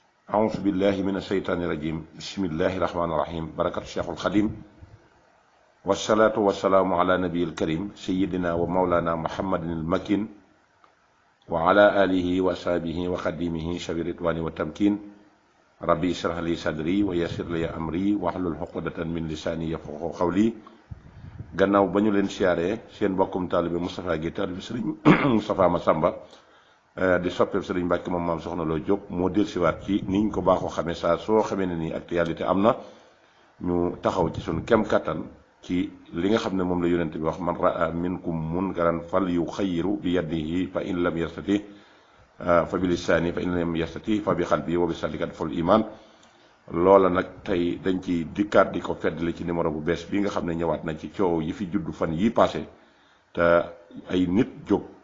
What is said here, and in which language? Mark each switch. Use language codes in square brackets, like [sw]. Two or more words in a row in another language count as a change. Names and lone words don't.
[ar] أعوذ بالله من الشيطان الرجيم بسم الله الرحمن الرحيم بركة الشيخ الخديم والصلاة والسلام على نبي الكريم سيدنا ومولانا محمد المكين وعلى آله وصحبه وخديمه شبير الرضوان والتمكين ربي اشرح لي صدري ويسر لي أمري واحلل عقدة من لساني يفقهوا قولي [wo] gannaaw ba ñu leen siyaaree seen bokkum taalibe Moustapha Guèye taalibe Serigne Moustapha Massamba di soppeeb Serigne Mbacke moom maam soxna Lo Diop moo dellusiwaat ci ni ñu ko baaxoo xamee saa soo xamee ne nii actualité am na ñu taxaw ci suñu kem kattan ci li nga xam ne moom la yonent bi wax [ar] من رأى منكم منكرا فليغيره بيده فإن لم يستطع فبلسانه فإن لم يستطع فبقلبه وذلك أضعف الإيمان [wo] loola nag tey dañ ci dikkaat di ko feddali ci numéro bu bees bi nga xam ne ñëwaat na ci coow yi fi juddu fan yi passé te ay nit jóg